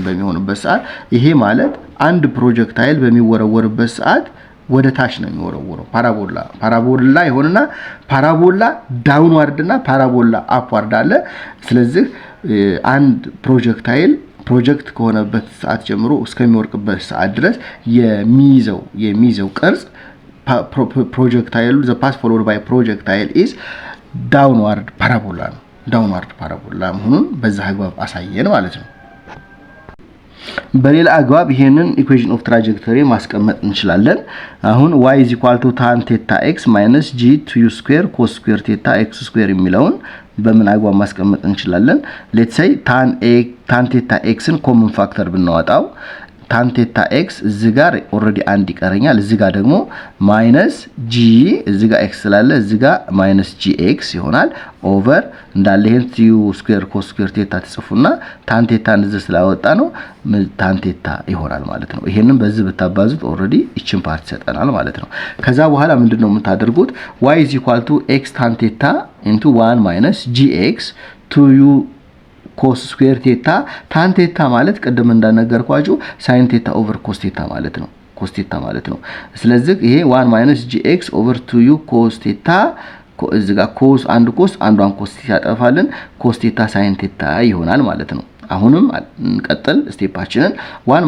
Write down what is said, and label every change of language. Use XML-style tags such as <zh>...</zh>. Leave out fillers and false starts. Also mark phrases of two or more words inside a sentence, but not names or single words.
<am>በሚሆንበት ሰዓት ይሄ ማለት አንድ ፕሮጀክታይል በሚወረወርበት ሰዓት ወደ ታች ነው የሚወረወረው ፓራቦላ ይሆንና</am> <en>parabola downward</en> <am>እና</am> <en>parabola upward</en> <am>አለ ስለዚህ አንድ ፕሮጀክት ከሆነበት ሰዓት ጀምሮ እስከሚወርቅበት ሰዓት ድረስ የሚይዘው ቅርጽ ፕሮጀክታይሉ</am> <en>the path followed by projectile is downward parabola</en> <am>መሆኑን በዛ አግባብ አሳየን ማለት ነው በሌላ አግባብ ይሄንን</am> <en>equation of trajectory</en> <am>ማስቀመጥ እንችላለን አሁን</am> <en>y = tan theta x - g 2u square cos square theta x square</en> <am>የሚለውን በምን አግባብ ማስቀመጥ እንችላለን</am> <en>let's say tan theta x</en> <am>ን</am> <en>common factor</en> <am>ብናወጣው</am> <en>tan theta x</en> <am>እዚህ ጋር ኦሬዲ አንድ ይቀረኛል። እዚህ ጋር ደግሞ</am> <en>minus g</en> <am>እዚህ ጋር ኤክስ ስላለ እዚህ ጋር</am> <en>minus g x</en> <am>ይሆናል ኦቨር እንዳለ ይሄን</am> <en>u square cos square theta</en> <am>ተጽፉና</am> <en>tan theta</en> <am>እንደዚህ ስላወጣ ነው</am> <en>tan theta</en> <am>ይሆናል ማለት ነው። ይሄንን በዚህ ብታባዙት ኦሬዲ እቺን ፓርት ይሰጠናል ማለት ነው። ከዛ በኋላ ምንድነው የምታደርጉት</am> <en>y x tan theta into 1 minus gx 2u cos square theta tan theta</en> <am>ማለት ቀደም እንዳነገርኳችሁ</am> <en>sin theta over cos theta</en> <am>ማለት ነው</am> <en>cos theta</en> <am>ማለት ነው። ስለዚህ ይሄ</am> <en>1 minus gx over 2u cos theta</en> <am>እዚህ ጋር cos አንድ cos አንዷን cos ያጠፋልን</am> <en>cos theta sin theta</en> <am>ይሆናል ማለት ነው። አሁንም እንቀጥል ስቴፓችንን 1</am>